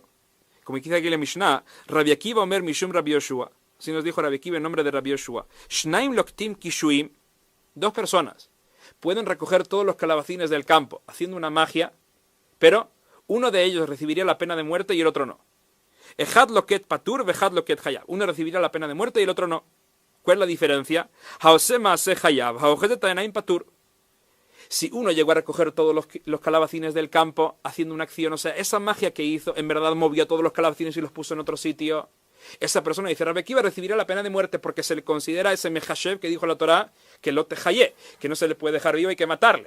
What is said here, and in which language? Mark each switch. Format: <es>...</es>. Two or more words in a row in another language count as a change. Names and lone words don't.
<es>Como dice aquí en la Mishnah,</es> <he>רבי עקיבא אומר משום רבי יהושע.</he> <es>Así nos dijo Rabbi Akiva en nombre de Rabbi Yoshua.</es> <he>שנים לוקטים קישואים.</he> <es>Dos personas pueden recoger todos los calabacines del campo haciendo una magia, pero uno de ellos recibiría la pena de muerte y el otro no.</es> <he>אחד לוקט פטור, ואחד לוקט חייב.</he> <es>Uno recibiría la pena de muerte y el otro no. ¿Cuál es la diferencia? Si uno llegó a recoger todos los calabacines del campo haciendo una acción, o sea, esa magia que hizo, en verdad movió todos los calabacines y los puso en otro sitio, esa persona dice, Rabbi Akiva recibirá la pena de muerte porque se le considera ese mechashev que dijo la Torá, que</es> <he>לא תחיה,</he> <es>que no se le puede dejar vivo, hay que matarle.</es>